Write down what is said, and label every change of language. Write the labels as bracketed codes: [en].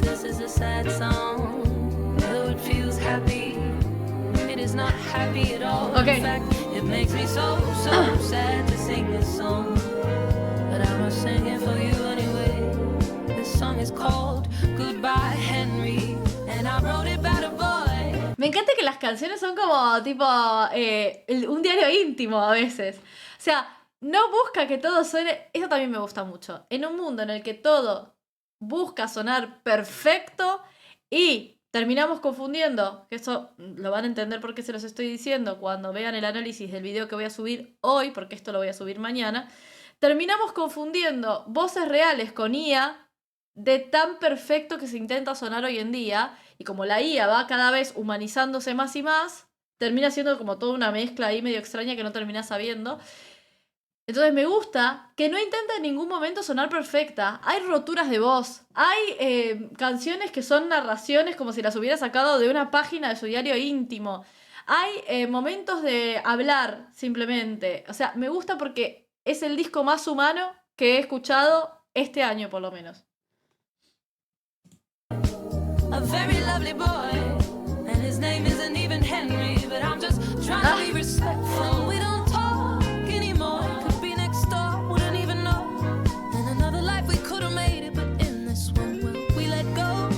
[en] This is a sad song, though it feels happy. It is not happy at all. Okay. In fact, it makes me so sad to sing this song. But I must sing it for you anyway. This song is called Goodbye Henry, and I wrote it about a boy. [es] Me encanta que las canciones son como tipo un diario íntimo a veces. O sea, no busca que todo suene. Eso también me gusta mucho. En un mundo en el que todo busca sonar perfecto y terminamos confundiendo, que eso lo van a entender porque se los estoy diciendo cuando vean el análisis del video que voy a subir hoy, porque esto lo voy a subir mañana, terminamos confundiendo voces reales con IA de tan perfecto que se intenta sonar hoy en día. Y como la IA va cada vez humanizándose más y más, termina siendo como toda una mezcla ahí medio extraña que no terminás sabiendo. Entonces me gusta que no intenta en ningún momento sonar perfecta. Hay roturas de voz. Hay canciones que son narraciones como si las hubiera sacado de una página de su diario íntimo. Hay momentos de hablar simplemente. O sea, me gusta porque es el disco más humano que he escuchado este año por lo menos. [en] A very lovely boy, and his name isn't even Henry, but I'm just trying to be respectful. We don't talk anymore. Could be next door, wouldn't even know. In another life we could have made it, but in this one, well, we let go.